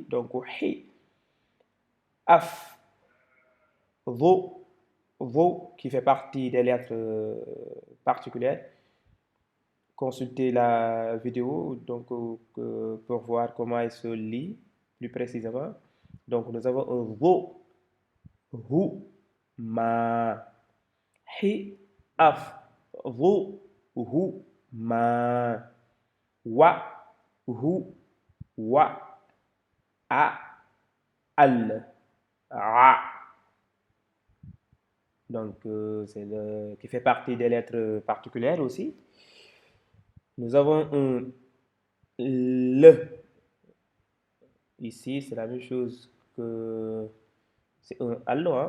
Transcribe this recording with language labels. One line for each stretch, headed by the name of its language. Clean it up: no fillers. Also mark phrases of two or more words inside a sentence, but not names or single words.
French: Donc, hi, af, vo, qui fait partie des lettres particulières. Consultez la vidéo donc, pour voir comment il se lit plus précisément. Donc, nous avons un vo, hu, ma, hi, af, vo, hu, ma, wa, hu, wa, a, al, a. Donc, c'est qui fait partie des lettres particulières aussi. Nous avons un le. Ici, c'est la même chose que c'est un allo, hein?